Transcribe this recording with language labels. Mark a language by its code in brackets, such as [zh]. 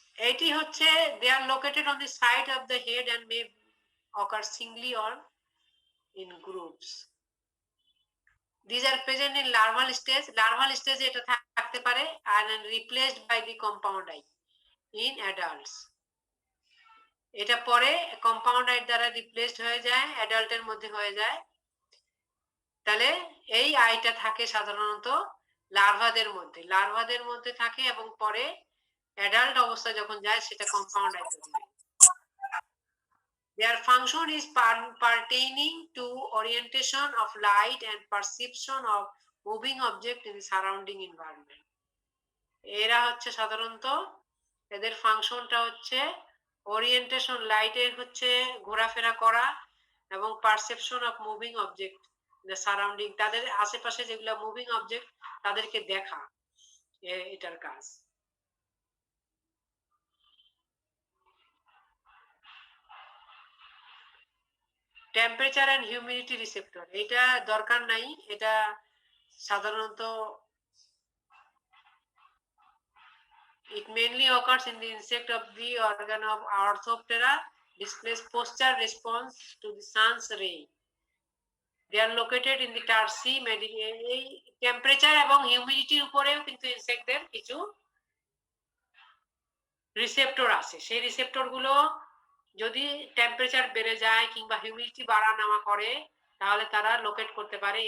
[bn] এটি হচ্ছে [en] they are located on the side of the head and may occur singly or in groups. These are present in larval stage. Larval stage [bn] এটা থাকতে পারে [en] and replaced by the compound eye in adults. [bn] এটা পরে compound I দ্বারা replaced হয়ে যায়, অ্যাডাল্টের মধ্যে হয়ে যায়। তাহলে এই আইটা থাকে সাধারণত লার্ভাদের মধ্যে থাকে এবং পরে অ্যাডাল্ট অবস্থা যখন যায় সেটা কম্পাউন্ড আই তৈরি হয়। [en] Their function is pertaining to orientation of light and perception of moving object in the surrounding environment. [bn] এরা হচ্ছে সাধারণত এদের ফাংশনটা হচ্ছে ওরিয়েন্টেশন, লাইটের হচ্ছে ঘোরাফেরা করা এবং [en] perception of moving object surrounding, [bn] তাদের আশেপাশে যেগুলো মুভিং অবজেক্ট তাদেরকে দেখা, এটার কাজ। টেম্পারেচার এন্ড হিউমিডিটি রিসেপ্টর, এটা দরকার নাই, এটা সাধারণত [en] it mainly occurs in the insect of the organ of Orthoptera, displays posture response to the sun's ray. They are located in the tarsi, [bn] এই টেম্পারেচার এবং হিউমিডিটির উপরেও কিন্তু ইনসেক্টদের কিছু রিসেপ্টর আছে। সেই রিসেপ্টর গুলো যদি টেম্পারেচার বেড়ে যায় কিংবা হিউমিডিটি বাড়া নেওয়া করে তাহলে তারা লোকেট করতে পারে।